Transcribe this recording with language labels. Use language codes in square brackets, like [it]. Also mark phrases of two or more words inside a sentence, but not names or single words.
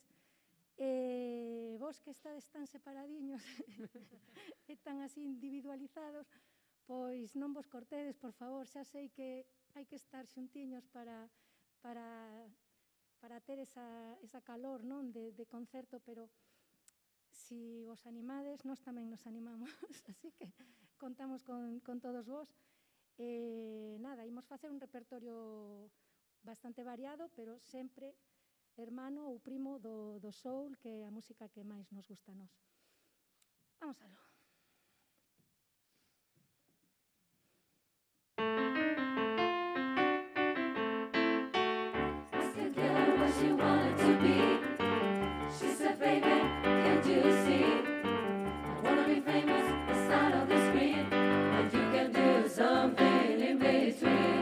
[gl] Vos que estades tan separadiños e tan así individualizados, pois non vos cortedes, por favor, xa sei que hai que estar xuntiños para ter esa calor, non, de concerto, pero si vos animades, nós tamén nos animamos, así que contamos con todos vos. Nada, imos facer un repertorio bastante variado, pero sempre hermano ou primo do soul, que é a música que máis nos gusta a nós. Vamos aló. [en] Asked a girl what she wanted to be. She said, baby, can't you see? I wanna be famous, the star of the screen, and you can do something in between.